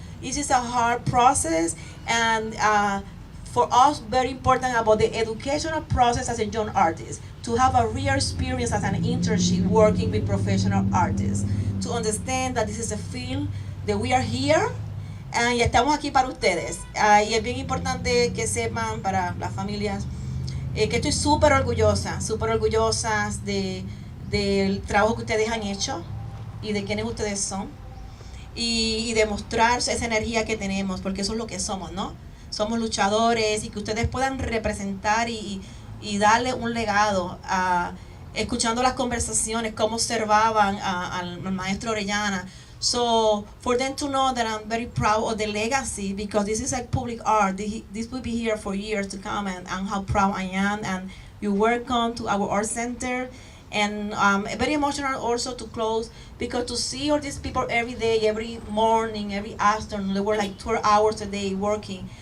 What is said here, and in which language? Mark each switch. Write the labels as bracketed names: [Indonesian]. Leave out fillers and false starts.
[English] This is a hard process, and for us, very important about the educational process as a young artist, to have a real experience as an internship working with professional artists, to understand that this is a field, that we are here, [Spanish] y estamos aquí para ustedes. Y es bien importante que sepan, para las familias, que estoy súper orgullosas del trabajo que ustedes han hecho y de quiénes ustedes son, y demostrar esa energía que tenemos, porque eso es lo que somos, ¿no? Somos luchadores, y que ustedes puedan representar y darle un legado, escuchando las conversaciones, cómo observaban al maestro Orellana. [English] So for them to know that I'm very proud of the legacy, because this is like public art. This will be here for years to come, and how proud I am. And you're welcome to our art center. And very emotional also to close, because to see all these people every day, every morning, every afternoon, they were like 12 hours a day working.